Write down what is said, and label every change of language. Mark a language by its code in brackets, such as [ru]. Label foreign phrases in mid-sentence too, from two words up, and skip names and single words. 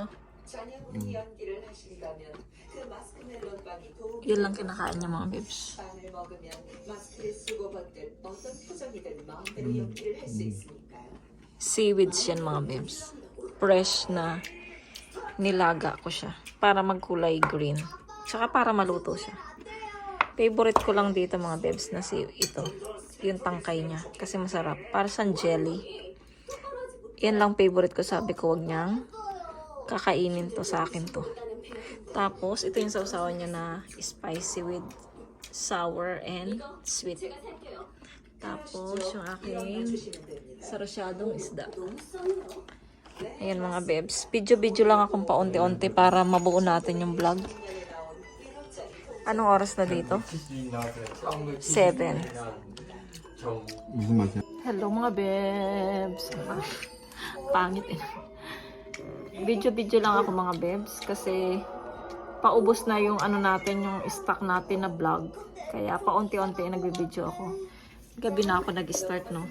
[ko] 전형적인 연기를 하신다면 그 마스크 멜론 빵이 도움이 [tl] Yun lang kinakain niya mga babes. [ko] 빵을 먹으면 마스크를 쓰고 벗들 어떤 표정이든 마음대로 연기를 할 수 있으니까요. [tl] Seaweeds yan mga babes. Fresh na nilaga ko siya. Para magkulay green. Tsaka para maluto siya. Favorite ko lang dito mga babes na ito. Yung tangkay niya. Kasi masarap. Para sa jelly. Yan lang favorite ko. Sabi ko wag niyang kakainin to sa akin to. Tapos ito yung sausawan niya na [en] spicy with sour and sweet. [tl] Tapos yung aking sarasyadong isda. Ayan mga bebs. Video lang akong paunti-unti para mabuo natin yung vlog. Anong oras na dito? 7. [ko] 무슨 맛이야? [tl] Hello mga bebs. Pangit eh. Video lang ako mga bebs kasi paubos na yung ano natin, yung stock natin na vlog. Kaya paunti-unti nagbi-video ako. Gabi na ako nag-start, no.